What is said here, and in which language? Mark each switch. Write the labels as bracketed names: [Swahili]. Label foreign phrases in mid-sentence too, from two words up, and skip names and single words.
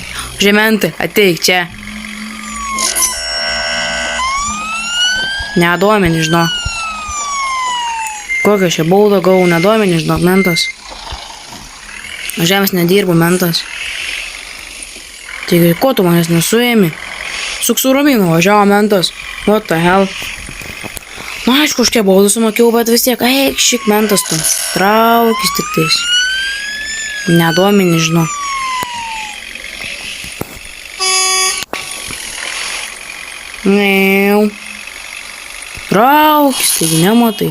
[Lithuanian] Žementai, ateik čia. Nedomini, žinok. Kokią čia baudą gavau, nedomini, žinok, mentas. Žemės nedirbu, mentas. Taigi, ko tu manęs nesuėmi? Suk su Rominu važiavo mentas. [English] What the hell? [Lithuanian] Na, aišku, aš kiek baudų sumokėjau, bet vis tiek, eik, šik mentas tu. Traukis tik tais. Nedomini, žinok. Jau. Traukis, taigi nematai.